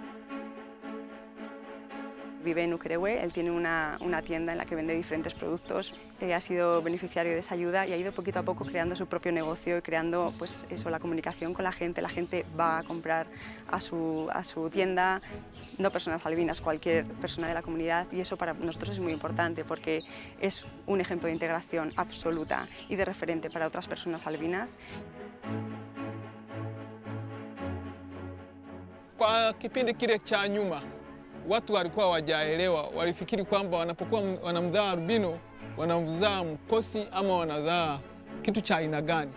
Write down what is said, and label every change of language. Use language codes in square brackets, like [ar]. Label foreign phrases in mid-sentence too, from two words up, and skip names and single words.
[es] Vive en Ukerewe, él tiene una tienda en la que vende diferentes productos, ha sido beneficiario de esa ayuda y ha ido poquito a poco creando su propio negocio y creando pues, eso, la comunicación con la gente va a comprar a su tienda, no personas albinas, cualquier persona de la comunidad, y eso para nosotros es muy importante porque es un ejemplo de integración absoluta y de referente para otras personas albinas. [sw] Kwa kipindi kile cha nyuma watu walikuwa hawajaelewa, walifikiri kwamba wanapokuwa wanamzaa albino wanamzaa mkosi ama wanazaa kitu cha aina gani.